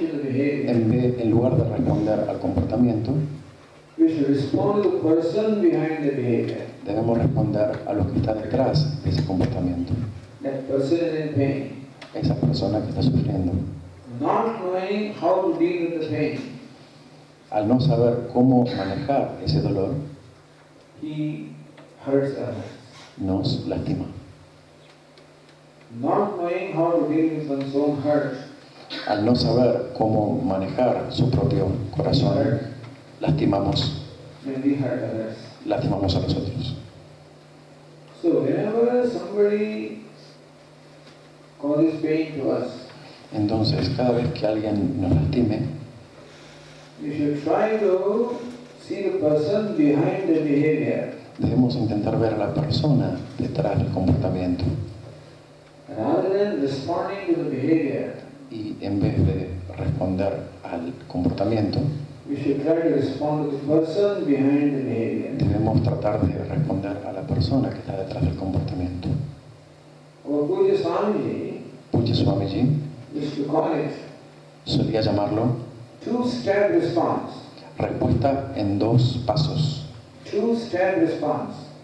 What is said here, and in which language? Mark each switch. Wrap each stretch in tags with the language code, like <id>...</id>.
<es>En lugar de responder al comportamiento,</es> <en>we should respond to the person behind the behavior.</en> <es>debemos responder a lo que está detrás de ese comportamiento.</es> <en>That person is in pain.</en> <es>Esa persona que está sufriendo.</es> <en>Not knowing how to deal with the pain,</en> <es>Al no saber cómo manejar ese dolor,</es> <en>he hurts others.</en> <es>nos lastima.</es> <en>Not knowing how to deal with one's own hurt,</en> <es>Al no saber cómo manejar su propio corazón, lastimamos</es> <en>when we hurt others.</en> <es>lastimamos a los otros.</es> <en>So whenever somebody causes pain to us,</en> <es>Entonces, cada vez que alguien nos lastime,</es> <en>we should try to see the person behind the behavior</en> <es>debemos intentar ver a la persona detrás del comportamiento.</es> <en>rather than responding to the behavior.</en> <es>Y en vez de responder al comportamiento,</es> <en>We should try to respond to the person behind the behavior.</en> <es>debemos tratar de responder a la persona que está detrás del comportamiento.</es> <en>Our Puja Swamiji</en> <es>Puja Swamiji</es> <en>used to call it</en> <es>solía llamarlo</es> <en>two-step response.</en> <es>respuesta en dos pasos.</es> <en>Two-step response.</en>